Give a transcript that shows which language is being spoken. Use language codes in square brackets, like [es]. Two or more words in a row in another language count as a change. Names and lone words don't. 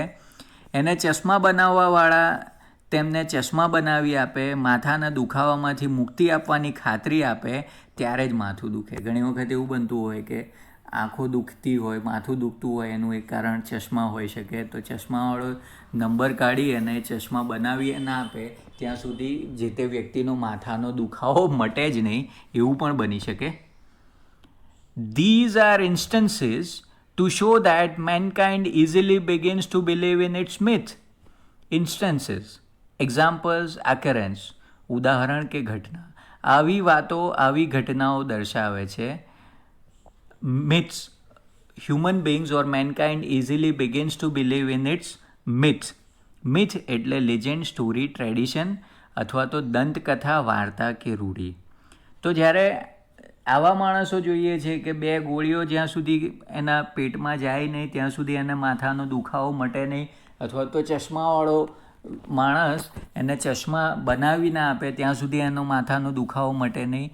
[gu] એને ચશ્મા બનાવવાવાળા તેમને ચશ્મા બનાવી આપે, માથાના દુખાવામાંથી મુક્તિ આપવાની ખાતરી આપે, ત્યારે જ માથું દુખે. ઘણી વખત એવું બનતું હોય કે આંખો દુખતી હોય, માથું દુખતું હોય, એનું એક કારણ ચશ્મા હોઈ શકે. તો ચશ્માવાળો નંબર કાઢી અને ચશ્મા બનાવી ના આપે ત્યાં સુધી જે તે વ્યક્તિનો માથાનો દુખાવો મટે જ નહીં, એવું પણ બની શકે. [en] These are instances to show that mankind easily begins to believe in its myth. Instances, examples, occurrence, [gu] ઉદાહરણ કે ઘટના. આવી વાતો, આવી ઘટનાઓ દર્શાવે છે. [en] Myths, human beings or mankind easily begins to believe in its myth. [gu] મિથ એટલે [en] legend, story, tradition [gu] અથવા તો દંતકથા, વાર્તા કે રૂઢિ. તો જ્યારે આવા માણસો જોઈએ છે કે 2 ગોળીઓ જ્યાં સુધી એના પેટમાં જાય નહીં ત્યાં સુધી એને માથાનો દુખાવો મટે નહીં, અથવા તો ચશ્માવાળો માણસ એને ચશ્મા બનાવી ના આપે ત્યાં સુધી એનો માથાનો દુખાવો મટે નહીં.